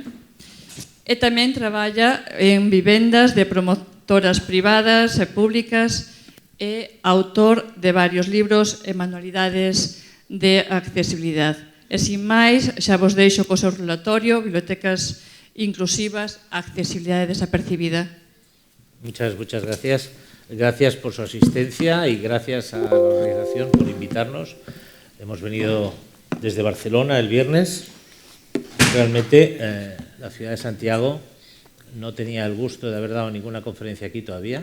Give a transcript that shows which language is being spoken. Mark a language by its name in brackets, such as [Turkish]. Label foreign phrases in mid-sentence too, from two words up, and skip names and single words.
[Galician] E tamén traballa en vivendas de promotoras privadas e públicas e autor de varios libros e manualidades de accesibilidade. E sin máis, xa vos deixo co seu relatorio, Bibliotecas Inclusivas, Accesibilidade Desapercibida. [Spanish] Muchas gracias. Gracias por su asistencia y gracias a la organización por invitarnos. Hemos venido desde Barcelona el viernes. Realmente la ciudad de Santiago no tenía el gusto de haber dado ninguna conferencia aquí todavía.